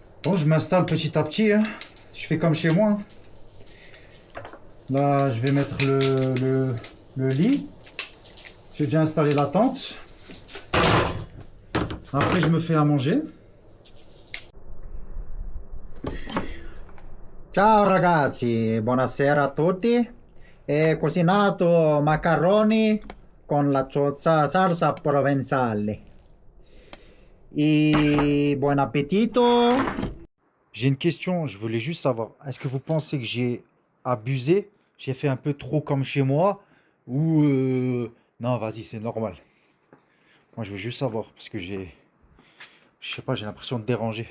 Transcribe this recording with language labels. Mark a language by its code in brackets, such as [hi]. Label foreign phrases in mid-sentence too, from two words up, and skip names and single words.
[fr] Bon, je m'installe petit à petit, hein. Je fais comme chez moi. Là, je vais mettre le lit. J'ai déjà installé la tente. Après, je me fais à manger. [it] Ciao ragazzi, buonasera a tutti. Ho cucinato macaroni con la salsa provenzale. [fr] Et bon appetito. J'ai une question, je voulais juste savoir, est-ce que vous pensez que j'ai abusé? J'ai fait un peu trop comme chez moi? Ou non, vas-y, c'est normal. Moi, je veux juste savoir, parce que je sais pas, j'ai l'impression de déranger.